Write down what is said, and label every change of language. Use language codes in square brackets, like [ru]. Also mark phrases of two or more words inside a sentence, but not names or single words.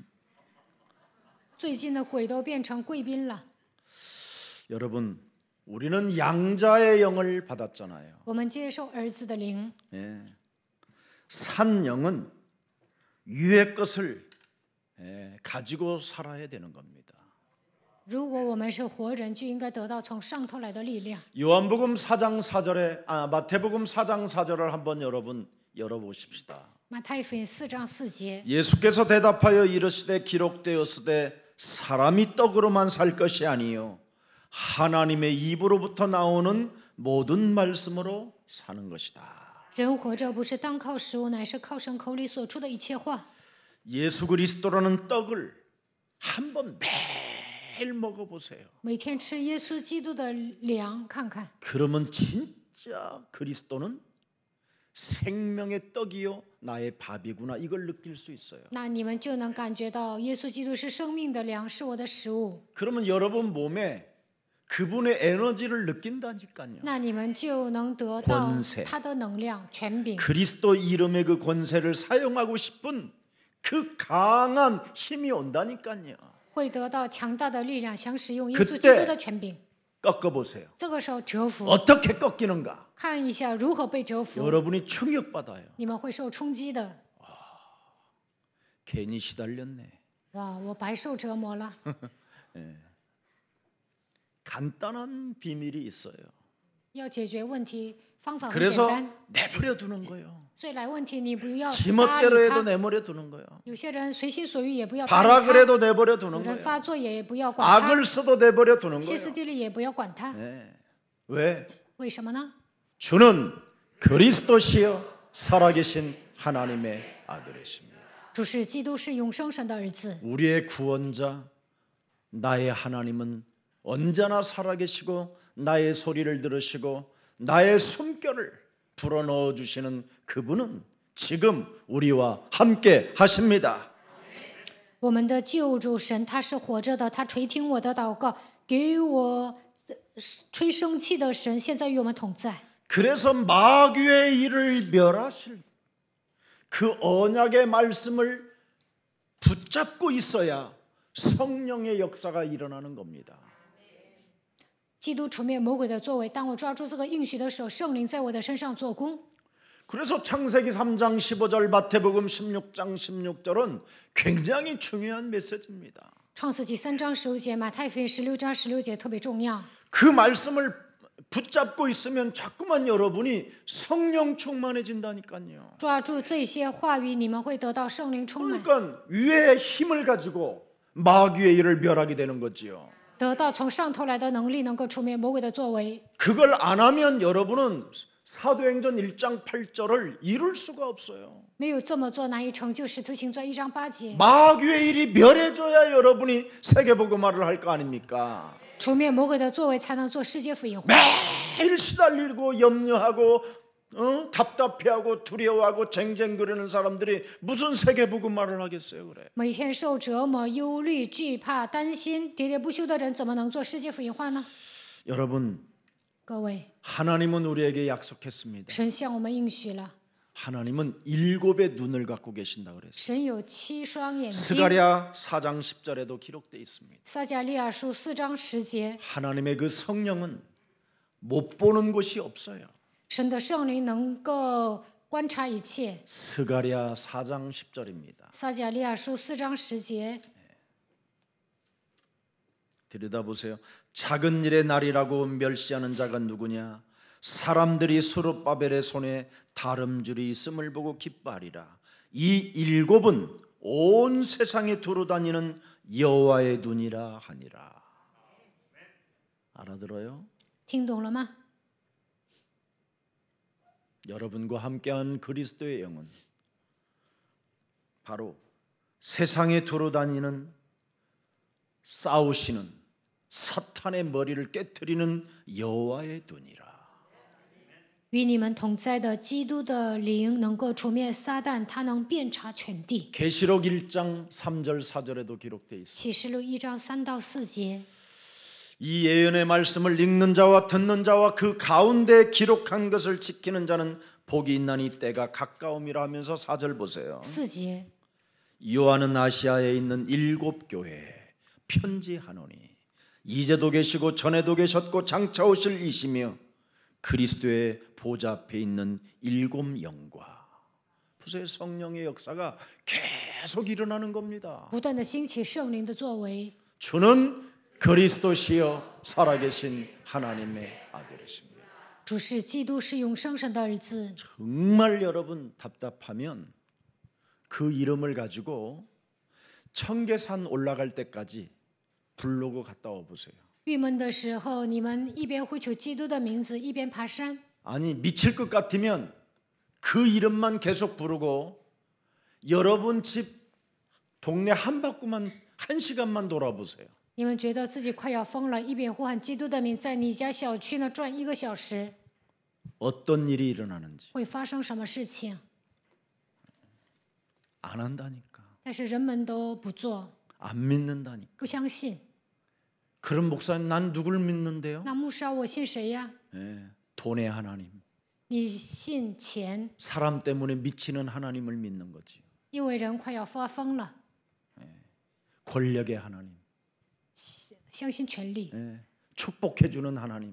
[zh] 最近的鬼都变成贵宾了。 [ko] 여러분 우리는 양자의 영을 받았잖아요. [zh] 我们接受儿子的灵， [ko] 예, 산 영은 위의 것을 가지고 살아야 되는 겁니다. [zh] 如果我们是活人，就应该得到从上头来的力量。 [ko] 요한복음 4장 4절에 마태복음 4장 4절을 한번 여러분 열어보십시다. [zh] 马太福音4章4节， [ko] 예수께서 대답하여 이르시되 기록되었으되 사람이 떡으로만 살 것이 아니요 하나님의 입으로부터 나오는 모든 말씀으로 사는 것이다. [zh] 人活着不是单靠食物，乃是靠神口里所出的一切话。 [ko] 예수 그리스도라는 떡을 한번 매일 먹어보세요. [zh] 每天吃耶稣基督的粮，看看， [ko] 그러면 진짜 그리스도는 생명의 떡이요 나의 밥이구나 이걸 느낄 수 있어요. [zh] 那你们就能感觉到耶稣基督是生命的粮，是我的食物。 [ko] 그러면 여러분 몸에 그분의 에너지를 느낀다니까요. [zh] 那你们就能得到 [ko] 권세 [zh] 他的能量、权柄， [ko] 그리스도 이름의 그 권세를 사용하고 싶은 그 강한 힘이 온다니까요. [zh] 会得到强大的力量，想使用耶 [ko] 그때 [zh] 稣基督的权柄。 [ko] 꺾어보세요. [zh] 这个时候折服， [ko] 어떻게 꺾이는가? [zh] 看一下如何被折服， [ko] 여러분이 충격받아요. [zh] 你们会受冲击的。 [ko] 괜히 시달렸네. [zh] 哇，我白受折磨了。 [ko] 간단한 비밀이 있어요. [zh] 要解决问题方法很简 [ko] 그래서 [zh] 单， [ko] 내버려 두는 거예요. [zh] 所以来问题你不要搭 [ko] 지멋대로 [zh] 理 [ko] 해도 [zh] 他。 [ko] 내버려 두는 거예요. [zh] 有些人随心所欲也不要搭 [ko] 바라 [zh] 理他， [ko] 그래도 내버려 [zh] 有 [ko] 두는 [zh] 人 [ko] 거예요. [zh] 发作也不要管他， [ko] 악을 써도 내버려 두는 [zh] 歇斯 [ko] 거예요. [zh] 底里也不要管他。 [ko] 네. 왜? [zh] 为什么呢？ [ko] 주는 그리스도시여 살아계신 하나님의 아들이십니다. [zh] 主是基督，是永生神的儿子。 [ko] 우리의 구원자 나의 하나님은 언제나 살아계시고 나의 소리를 들으시고 나의 숨결을 불어넣어 주시는 그분은 지금 우리와 함께 하십니다. [zh] 我们的救主神，他是活着的，他垂听我的祷告，给我吹生气的神，现在与我们同在。 [ko] 그래서 마귀의 일을 멸하실 그 언약의 말씀을 붙잡고 있어야 성령의 역사가 일어나는 겁니다. [zh] 基督除灭魔鬼的作为，当我抓住这个应许的时候，圣灵在我的身上做工。 [ko] 그래서 창세기 3장 15절, 마태복음 16장 16절은 굉장히 중요한 메시지입니다. [zh] 创世纪3章15节，马太福音16章16节特别重要。 [ko] 그 말씀을 붙잡고 있으면 자꾸만 여러분이 성령 충만해진다니까요. [zh] 抓住这些话语，你们会得到圣灵充满， [ko] 그러니까 위의 힘을 가지고 마귀의 일을 멸하게 되는 거지요. [zh] 得到从上头来的能力，能够除灭魔鬼的作为。 [ko] 그걸 안 하면 여러분은 사도행전 1장 8절을 이룰 수가 없어요. [zh] 没有这么做，难以成就使徒行传1章8节。 [ko] 마귀의 일이 멸해져야 여러분이 세계복음화를 할 거 아닙니까? [zh] 除灭魔鬼的作为，才能做世界福音化。 [ko] 매일 시달리고 염려하고 답답해하고 두려워하고 쟁쟁거리는 사람들이 무슨 세계복음화를 하겠어요, 그래? [zh] 每天受折磨、忧虑、惧怕、担心、喋喋不休的人，怎么能做世界福音化呢？ [ko] 여러분, [zh] 各位， [ko] 하나님은 우리에게 약속했습니다. [zh] 神向我们应许了， [ko] 하나님은 7의 눈을 갖고 계신다 그랬어요. [zh] 神有7双眼睛。 [ko] 스가랴 4장 10절에도 기록되어 있습니다. [zh] 撒迦利亚书4章10节， [ko] 하나님의 그 성령은 못 보는 곳이 없어요. [zh] 神的圣灵能够观察一切。 [ko] 스가랴 4장 10절입니다. [zh] 撒迦利亚书4章10节， [ko] 들여다보세요. 작은 일의 날이라고 멸시하는 자가 누구냐? 사람들이 스룹바벨의 손에 다름줄이 있음을 보고 기뻐하리라. 이 7은 온 세상에 두루다니는 여호와의 눈이라 하니라. 알아들어요? [zh] 听懂了吗？ [ko] 여러분과 함께한 그리스도의 영은 바로 세상에 두루다니는 싸우시는 사탄의 머리를 깨트리는 여호와의 눈이라. [zh] 与你们同在的基督的灵能够除灭撒旦，他能遍察全地。 [ko] 계시록 1장 3절 4절에도 기록되어 있습니다. [zh] 启示录1章3到4节， [ko] 이 예언의 말씀을 읽는 자와 듣는 자와 그 가운데 기록한 것을 지키는 자는 복이 있나니 때가 가까움이라 하면서 4절 보세요. [zh] 4节， [ko] 요한은 아시아에 있는 7 교회에 편지하노니 이제도 계시고 전에도 계셨고 장차 오실 이시며 그리스도의 보좌 앞에 있는 7 영과. 보세요, 성령의 역사가 계속 일어나는 겁니다. [zh] 不断的兴起圣灵的作为。 [ko] 주는 그리스도시여 살아계신 하나님의 아들이십니다. [zh] 主是基督，是永生神的儿子。 [ko] 정말 여러분 답답하면 그 이름을 가지고 청계산 올라갈 때까지 부르고 갔다 와 보세요. [zh] 郁闷的时候，你们一边呼求基督的名字，一边爬山。 [ko] 아니 미칠 것 같으면 그 이름만 계속 부르고 여러분 집 동네 한 바퀴만 1시간만 돌아보세요. [zh] 你们觉得自己快要疯了，一边呼喊基督的名，在你家小区呢转1个小时， [ko] 어떤 일이 일어나는지 [zh] 会发生什么事情？ [ko] 안 한다니까. [zh] 但是人们都不做， [ko] 안 믿는다니까. [zh] 不相信。 [ko] 그럼 목사님 난 누굴 믿는데요? [zh] 那牧师啊，我信谁呀？ [ko] 예, 돈의 하나님. [zh] 你信钱， [ko] 사람 때문에 미치는 하나님을 믿는 거지. [zh] 因为人快要发疯了， [ko] 권력의 하나님. [zh] 相信权力， [ko] 예, 축복해 주는 하나님.